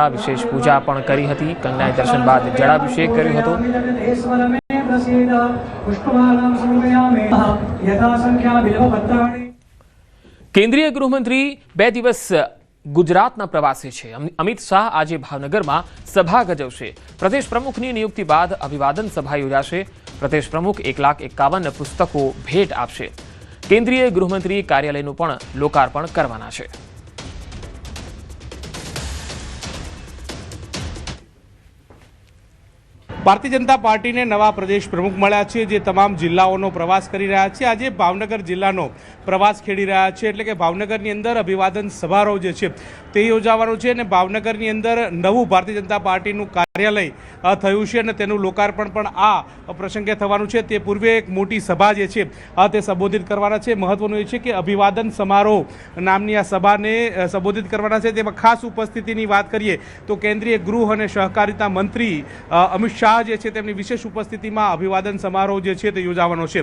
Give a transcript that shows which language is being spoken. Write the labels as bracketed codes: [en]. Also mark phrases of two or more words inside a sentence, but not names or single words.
[gu] વિશેષ પૂજા પણ કરી હતી। કંગનાએ દર્શન બાદ જલાભિષેક કર્યો હતો। કેન્દ્રીય ગૃહમંત્રી 2 દિવસ ગુજરાતના પ્રવાસે છે। અમિત શાહ આજ ભાવનગર માં સભા ગજવશે। પ્રદેશ પ્રમુખની નિયુક્તિ બાદ અભિવાદન સભા યોજાશે। પ્રદેશ પ્રમુખ 1,51 પુસ્તકો ભેટ આપશે। કેન્દ્રીય ગૃહમંત્રી કાર્યાલયનું પણ લોકાર્પણ કરવાના છે। ભારતીય જનતા પાર્ટી ને નવા પ્રદેશ પ્રમુખ મળ્યા છે, જે તમામ જિલ્લાઓનો પ્રવાસ કરી રહ્યા છે। આજ ભાવનગર જિલ્લાનો પ્રવાસ ખેડી રહ્યા છે, એટલે કે ભાવનગરની અંદર અભિવાદન સમારોહ જે છે તે योजाવાનો छे અને ભાવનગરની અંદર નવું ભારતીય જનતા પાર્ટીનું કાર્યાલય થયું છે અને તેનું લોકાર્પણ પણ આ પ્રસંગે થવાનું છે। તે પૂર્વે એક મોટી સભા જે છે તે સંબોધિત કરવાના છે। મહત્વનું એ છે કે અભિવાદન સમારોહ નામની આ સભાને સંબોધિત કરવાના છે। તેમાં ખાસ ઉપસ્થિતિની વાત કરીએ તો કેન્દ્રીય ગૃહ અને સહકારિતા મંત્રી અમિત શાહ જે છે તેમની વિશેષ ઉપસ્થિતિમાં અભિવાદન સમારોહ જે છે તે યોજાવાનો છે।